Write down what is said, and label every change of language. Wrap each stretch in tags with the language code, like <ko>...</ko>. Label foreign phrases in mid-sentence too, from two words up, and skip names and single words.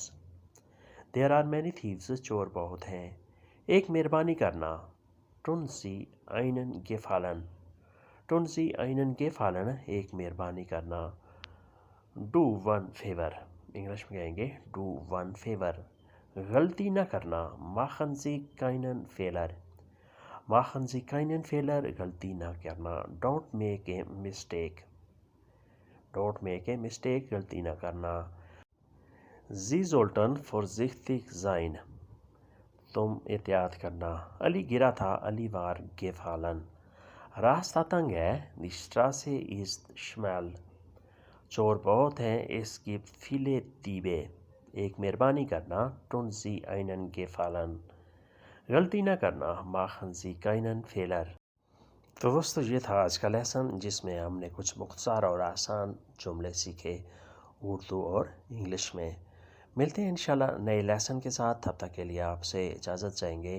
<en>There are many thieves؟</en> <ur>چور بہت ہیں۔ ایک مہربانی کرنا</ur> <de>Tun Sie einen Gefallen۔ Tun Sie einen Gefallen؟</de> <ur>ایک مہربانی کرنا</ur> <en>Do one favor۔</en> <ur>انگلش میں کہیں گے</ur> <en>Do one favor۔</en> <ur>غلطی نہ کرنا</ur> <de>Machen Sie keinen Fehler۔ Machen Sie keinen Fehler؟</de> <ur>غلطی نہ کرنا</ur> <en>Don't make a mistake۔ Don't make a mistake؟</en> <ur>غلطی نہ کرنا۔</ur> <de>Sie sollten vorsichtig sein.</de> <ur>تم احتیاط کرنا. علی گرا تھا.</ur> <de>علی war gefallen.</de> <ur>راستہ تنگ ہے.</ur> <de>Die Straße ist schmal.</de> <ur>چور بہت ہیں.</ur> <de>Es gibt viele Diebe.</de> <ur>ایک مہربانی کرنا.</ur> <de>Tun Sie einen Gefallen.</de> <ur>غلطی نہ کرنا.</ur> <de>Machen Sie keinen Fehler.</de> <ur>تو دوستو یہ تھا آج کا لیسن جس میں ہم نے کچھ مختصر اور آسان جملے سیکھے اردو اور انگلش میں. ملتے ہیں انشاءاللہ نئے لیسن کے ساتھ. تب تک کے لیے آپ سے اجازت چاہیں گے.</ur>